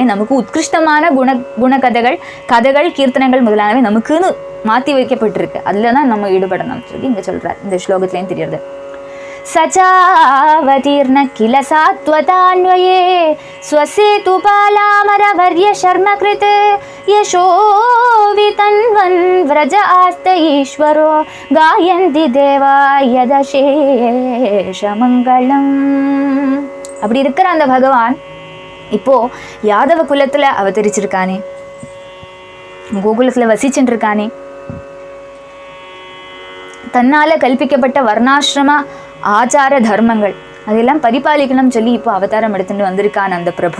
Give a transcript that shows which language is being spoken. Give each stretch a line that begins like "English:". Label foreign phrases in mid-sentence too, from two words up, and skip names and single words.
Tamil: நமக்கு உத்கிருஷ்டமான கதைகள் கீர்த்தனங்கள் முதலானவை நமக்குன்னு மாற்றி வைக்கப்பட்டிருக்கு, அதில் தான் நம்ம ஈடுபடணும் சொல்லி இங்கே சொல்கிறார். இந்த ஸ்லோகத்துலேயும் தெரியுது.
Sanskrit: सच्चावतीर्ण किल सात्वतान्वये स्वसेतु पालामरवर्य शर्म कृत् यशोवितन्वन् व्रज आस्त ईश्वरो गायन्ति देवाय दशेषमङ्गलम्.
Tamil: அப்படி இருக்கிற அந்த பகவான் இப்போ யாதவ குலத்துல அவதரிச்சிருக்கானே, கோகுலத்துல வசிச்சுட்டு இருக்கானே, தன்னால கல்பிக்கப்பட்ட வர்ணாசிரம ஆச்சார தர்மங்கள் அதெல்லாம் பரிபாலிக்கணும் சொல்லி இப்போ அவதாரம் எடுத்துட்டு வந்திருக்கான் அந்த பிரபு.